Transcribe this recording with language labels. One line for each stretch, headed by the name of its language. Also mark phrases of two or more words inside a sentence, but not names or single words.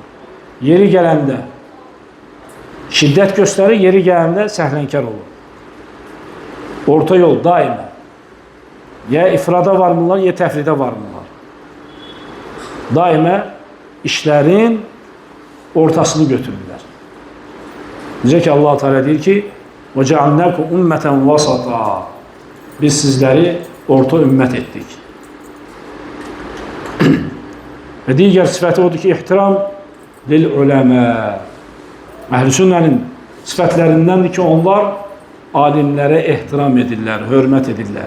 Azerbaijani: Yeri gələndə şiddət göstərir, yeri gələndə səhlənkar olur. Orta yol daimə. Ya ifrada varmırlar, ya təfridə varmırlar. Daimə işlərin ortasını götürürlər. Necə ki, Allah-u Teala deyir ki,
Arabic: وَجَعَلْنَاكُمْ أُمَّةً وَسَطًا
Azerbaijani: Biz sizləri orta ümmət etdik. Və digər sifəti odur ki,
Arabic: احترام للعلماء.
Azerbaijani: Əhl-i sünnənin sifətlərindəndir ki, onlar alimlərə ehtiram edirlər, hörmət edirlər.